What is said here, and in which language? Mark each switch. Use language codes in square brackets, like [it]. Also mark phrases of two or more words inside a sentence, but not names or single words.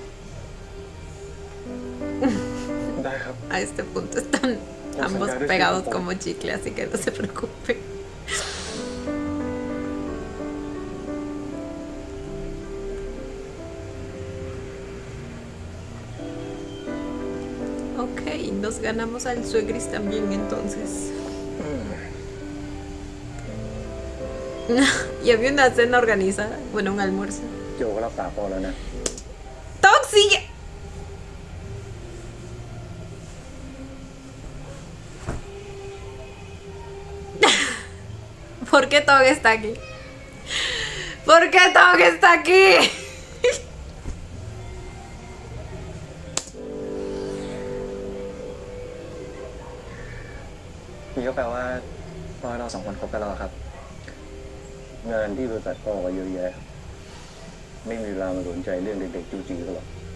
[th] ได้ครับ [es] A este punto están ambos pegados como chicle, así que no se preocupe. Ok, nos ganamos al suegris también entonces. Y había una cena organizada, bueno, un almuerzo. [th] โจก็รับปากพ่อแล้วนะ [es] ¡Toxic! ¿Por qué Tog está aquí? ¿Por qué Tog está aquí? [th] นี่ก็แปลว่าเราสองคนคบกันแล้วเหรอครับ งานที่บริษัทพ่อก็เยอะแยะ ไม่มีเวลามาสนใจเรื่องเด็กๆจู้จี้ก็หรอก